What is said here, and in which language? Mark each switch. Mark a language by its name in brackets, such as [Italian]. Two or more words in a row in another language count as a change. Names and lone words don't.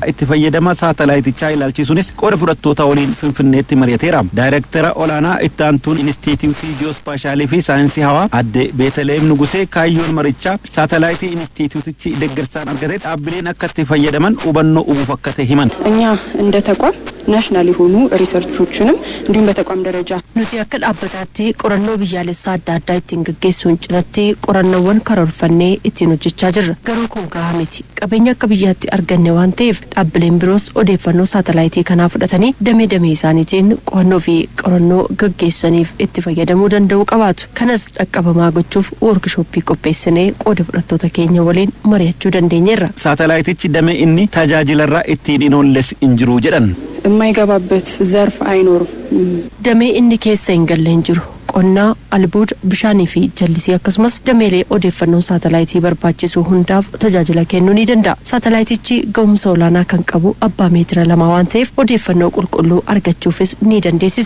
[Oromo] Fayyadama saatalaayitichaa ilaalchisuunis qooda fudhattoota waliin Finfinneetti mari'ateera. Daayirektara olaanaa itti aantuun Inistituutii Ji'oospaashaalii fi saayinsii hawaa adde Beeteleem Nugusee kaayyoon marichaa saatalaayitii Inistituutichi deeggarsaan argate dhaabbileen akka itti fayyadaman hubannoo uumuuf akka ta'e himan. [Amharic] እኛ እንደ ተቋም ናሽናል የሆኑ ሪሰርቾችንም እንዲሁም በተቋም ደረጃ [Oromo] nuti akka dhaabbataatti qorannoo biyyaalessaa adda addaa ittiin gaggeessuun cinatti qorannoowwan karoorfannee ittiin hojjechaa jirra. Garuu kun gahaa miti. Qabeenya akka biyyaatti arganne waan ta'eef dhaabbileen biroos odeeffannoo saatalaayitii kanaa fudhatanii damee isaaniitiin qo'annoo fi qorannoo gaggeessaniif itti fayyadamuu danda'u qabaatu. Kanas dhaqqabamaa gochuuf workshooppii qopheessinee qooda fudhattoota keenya waliin mari'achuu dandeenyeerra. Saatalaayitichi damee inni tajaajilarraa ittiin inoolles hin jiru jedhan. [Amharic] የማይገባበት ዘርፍ አይኖርም። [Oromo] damee inni keessa hin galle hin jiru. qonnaa, albuuda, bishaanii fi jallisii akkasumas dameelee odeeffannoo saatalaayitii barbaachisu hundaaf tajaajila kennuu ni danda'a. Saatalaayitichi ga'umsa olaanaa kan qabu abbaa meetira 2 waan ta'eef odeeffannoo qulqulluu argachuufis ni dandeessisa.